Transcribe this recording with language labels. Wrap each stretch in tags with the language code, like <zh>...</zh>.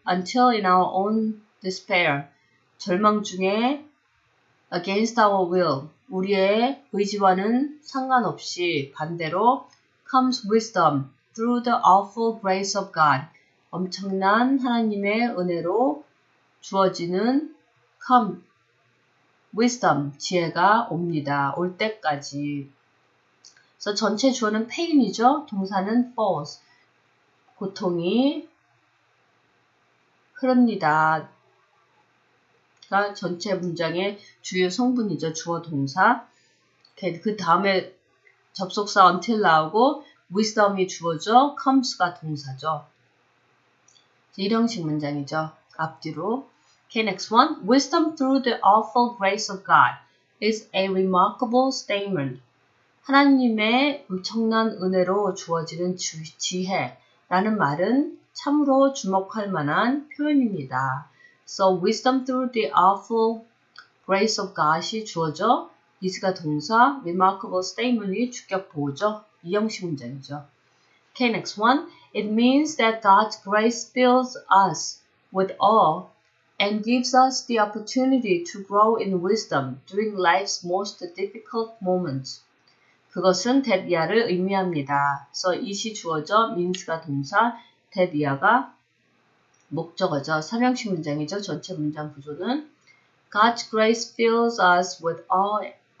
<en>Until in our own despair,</en> <ko>절망 중에</ko> <en>against our will,</en> <ko>우리의 의지와는 상관없이 반대로</ko> <en>comes wisdom through the awful grace of God,</en> <ko>엄청난 하나님의 은혜로 주어지는</ko> <en>come, wisdom,</en> <ko>지혜가 옵니다. 올 때까지. 그래서 전체 주어는 pain이죠. 동사는 falls, 고통이 흐릅니다. 가 전체 문장의 주요 성분이죠. 주어 동사. 그 다음에 접속사 until 나오고 wisdom이 주어죠. comes가 동사죠. 일형식 문장이죠. 앞뒤로.</ko> <en>Okay, next one. Wisdom through the awful grace of God is a remarkable statement.</en> <ko>하나님의 엄청난 은혜로 주어지는 지혜라는 말은 참으로 주목할 만한 표현입니다.</ko> <en>So, wisdom through the awful grace of God이</en> <ko>주어져,</ko> <en>is가</en> <ko>동사,</ko> <en>remarkable statement이</en> <ko>주격 보호죠. 이형식 문장이죠.</ko> <en>Okay, next one. It means that God's grace fills us with awe and gives us the opportunity to grow in wisdom during life's most difficult moments.</en> <ko>그것은 that 이하를 의미합니다. So, it이 주어져, means가 동사, that 이하가 목적어죠. 삼형식 문장이죠. 전체 문장 구조는</ko> <en>God's grace fills us with awe.</en>